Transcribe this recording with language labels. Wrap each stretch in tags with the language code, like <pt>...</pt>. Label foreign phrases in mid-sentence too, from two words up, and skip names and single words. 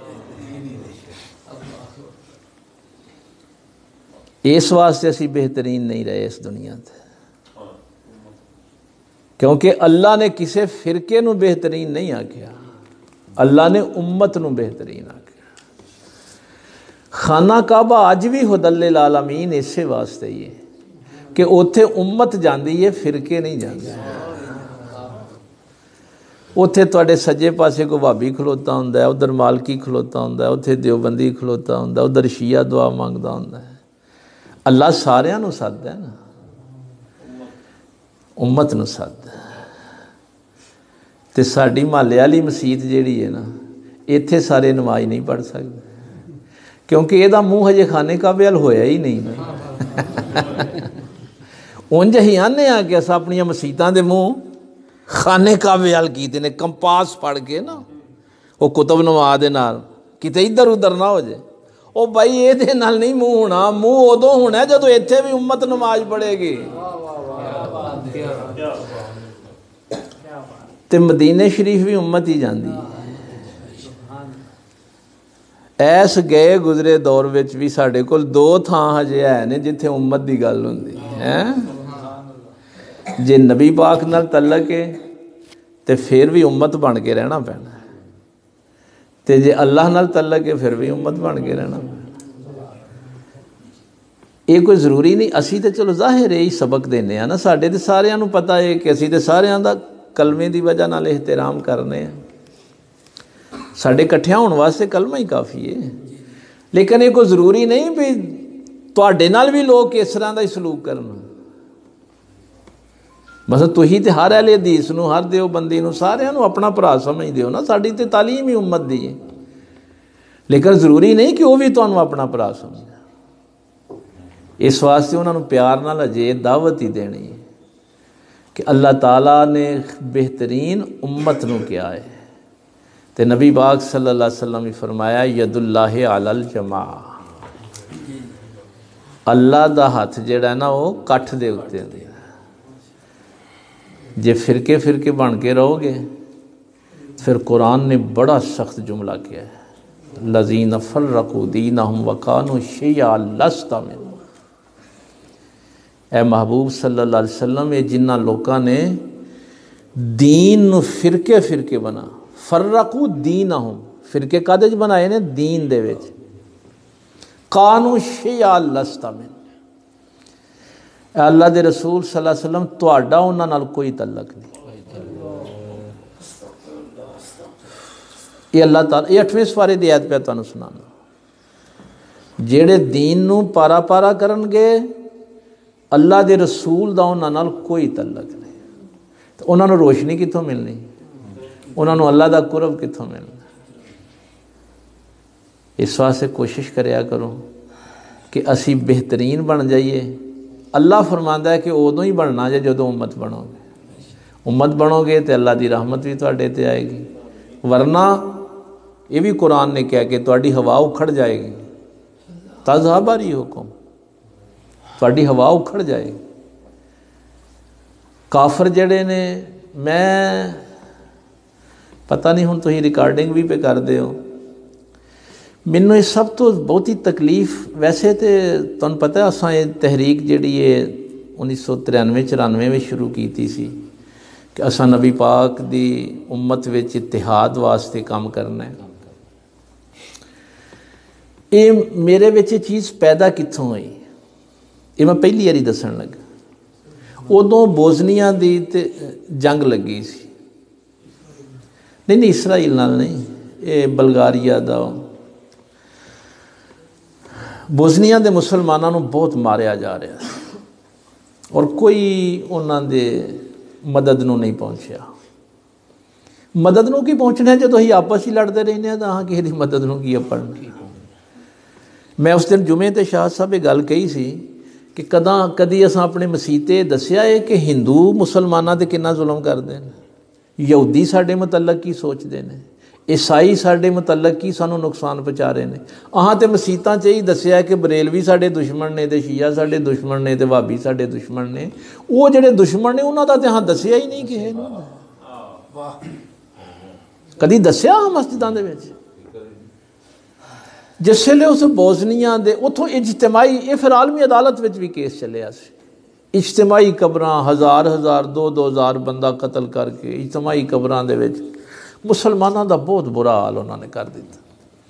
<pa>اس واسطے اسی بہترین نہیں رہے اس دنیا تے، کیونکہ اللہ نے کسے فرقے نو بہترین نہیں آکھیا، اللہ نے امت نو بہترین آکھیا۔ خانہ کعبہ اج بھی</pa> <ar>ہدی للعالمین</ar> <pa>اسے واسطے ہی ہے کہ اوتھے امت جاندی ہے، فرقے نہیں جاندے۔ اوتھے تواڈے سجے پاسے کو بھابی کھلوتا ہوندا ہے، ادھر مالکی کھلوتا ہوندا ہے، اوتھے دیوبندی کھلوتا ہوندا ہے، ادھر شیعہ دعا مانگدا ہوندا ہے۔ اللہ ساریاں نو سددا ہے نا، امت نو سددا ہے۔ تے ساڈی محلے والی مسیت جیڑی ہے نا، ایتھے سارے نماز نہیں پڑھ سکتے، کیونکہ یہ منہ ہجے خانے کعبے ول ہویا ہی نہیں نا۔ انج ہی آنے آ کہ اساں اپنی مسیتاں دے منہ خانے کعبے ول کیتے نے، کمپاس پڑھ کے نا، وہ کتب نما دے نال کتے ادھر ادھر نہ ہو جائے۔ او بھائی یہ دے نال نہیں منہ ہونا، منہ ادوں ہونا ہے جدوں ایتھے بھی امت نماز پڑھے گی۔ تے مدینے شریف بھی امت ہی جاندی ہے۔ ایس گئے گزرے دور وچ بھی ساڈے کول دو تھاں ہجے ہے نے جتھے امت دی گل ہوندی ہے۔ جے نبی پاک نال تعلق ہے تو فیر بھی امت بن کے رہنا پینا، تو جے اللہ نال تعلق ہے فیر بھی امت بن کے رہنا پینا. ایہ کوئی ضروری نہیں، اسی تو چلو ظاہر ایہی سبق دینے نا، ساڈے تو ساریاں نوں پتا ہے کہ اسی تو ساریاں دا کلمے دی وجہ نال احترام کرنے ہیں، ساڈے اکٹھیاں ہونے واسطے کلمہ ہی کافی ہے. لیکن ایہ کوئی ضروری نہیں بھی تہاڈے نال بھی لوگ اس طرح دا ہی سلوک کرنا. بس تسی تو ہر اہل حدیث نوں، ہر دیوبندی نوں, ساریاں نوں اپنا بھرا سمجھدے ہو نا، ساڈی تے تعلیم ہی امت دی ہے. لیکن ضروری نہیں کہ او بھی تہانوں اپنا بھرا سمجھے. اس واسطے اونہاں نے پیار نال اجے دعوت ہی دینی ہے کہ اللہ تعالیٰ نے بہترین امت نوں کیا ہے. تو نبی پاک</pa> <ar>صلی اللہ علیہ وسلم</ar> <pa>نے فرمایا</pa> <ar>ید اللہ علی الجماعة,</ar> <pa>اللہ دا ہتھ جیہڑا نا او کٹھ دے اتے ہے. جے فرقے فرقے بن کے رہوگے فیر قرآن نے بڑا سخت جملہ کیا ہے,</pa> <ar>الذین فرقوا دینهم وكانوا شيعا لست من. اے محبوب صلی اللہ علیہ وسلم,</ar> <pa>ایہ جنہاں لوکاں نے دین نوں فرقے فرقے بنا,</pa> <ar>فرقوا دينهم,</ar> <pa>فرقے کاہدے چ بنائے نے، دین دے وچ,</pa> <ar>كانوا شيعا لست من.</ar> <pa>اللہ دے رسول</pa> <ar>صلی اللہ علیہ وسلم</ar> <pa>تہاڈا اونہاں نال کوئی تعلق نہیں. ایہ اللہ تعالیٰ، ایہ 8ویں سپارے دی آیت پے تہانوں سنانا، جیہڑے دین نوں پارہ پارہ کرنگے اللہ دے رسول دا اونہاں نال کوئی تعلق نہیں. تو اونہاں نوں روشنی کتھوں ملنی، اونہاں نوں اللہ دا قرب کتھوں ملنا. اس واسطے کوشش کریا کرو کہ اسی بہترین بن جائیے. اللہ فرماندا ہے کہ اودوں ہی بننا جے جدوں امت بنوگے, امت بنوگے تو اللہ دی رحمت بھی تہاڈے تے آئے گی، ورنہ ایہ بھی قرآن نے کہا کہ تہاڈی ہوا اکھڑ جائے گی,</pa> <ar>تذهب ريحكم,</ar> <pa>تہاڈی ہوا اکھڑ جائے گی. کافر جیہڑے نے، میں پتا نہیں ہن تسیں ریکارڈنگ بھی پے کردے ہو، مینوں اس سب تو بہت ہی تکلیف، ویسے تو تہانوں پتا اساں ایہ تحریک جیہڑی ہے 1993-94 میں شروع کی سی کہ اساں نبی پاک دی امت وچ اتحاد واسطے کام کرنا ہے. ایہ میرے وچ چیز پیدا کتھوں ہوئی، ایہ میں پہلی واری دسن لگا. اودوں بوسنیا دی تے جنگ لگی سی، نہیں اسرائیل نال نہیں، ایہ بلغاریہ دا، بوسنیا دے مسلماناں نوں بہت ماریا جا رہا ہے اور کوئی اونہاں دے مدد نوں نہیں پہنچیا. مدد نوں کی پہنچنا جو اسیں آپس ہی لڑدے رہنے تو اساں کسی دی مدد نوں کی پڑھنا. میں اس دن جمعے تے شاہ صاحب ایہ گل کہی سی کہ کدی اساں اپنے مسیتے دسیا ہے کہ ہندو مسلماناں تے کتنا ظلم کردے ہیں، یہودی ساڈے متعلق کی سوچدے ہیں، عیسائی ساڈے متعلق کی سانوں نقصان پہنچا رہے ہیں. اساں تو مسیتاں چ ہی دسیا ہے کہ بریلوی ساڈے دشمن نے، تو شیعہ ساڈے دشمن نے، تو بھابی ساڈے دشمن نے. او جیہڑے دشمن نے اونہاں دا تے اساں دسیا ہی نہیں کسے نوں، کدی دسیا مسجداں دے وچ. جس ویلے اس بوسنیا دے اوتھوں اجتماعی، ایہ فیر عالمی عدالت وچ بھی کیس چلیا سی، اجتماعی قبراں، ہزار 2,000 بندہ قتل کر کے اجتماعی قبراں دے وچ مسلماناں دا بہت برا حال اونہاں نے کر دتا.</pa>